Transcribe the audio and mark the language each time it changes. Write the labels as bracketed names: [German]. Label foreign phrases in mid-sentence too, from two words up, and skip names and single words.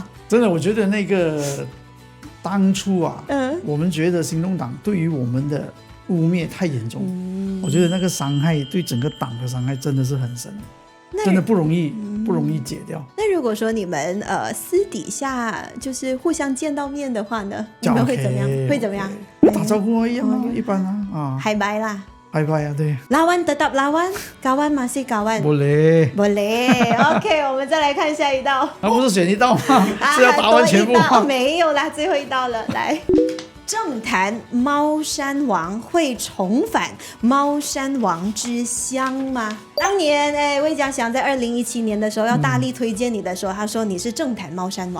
[Chinese] 真的，我觉得那个当初啊，我们觉得行动党对于我们的污蔑太严重，我觉得那个伤害对整个党的伤害真的是很深，真的不容易解掉。那如果说你们私底下就是互相见到面的话呢，你们会怎么样？会怎么样？打招呼一样啊，一般啊。 [Malay] Hai bye lah. Hai bye [Chinese] 啊，对。 [Malay] lawan tetap lawan, kawan masih kawan. Boleh. [Chinese] OK， 我们再来看下一道。那不是选一道吗？是要打完全部吗？没有啦，最后一道了，来。政坛猫山王会重返猫山王之乡吗？当年魏家祥在2017年的时候要大力推荐你的时候，他说你是政坛猫山王。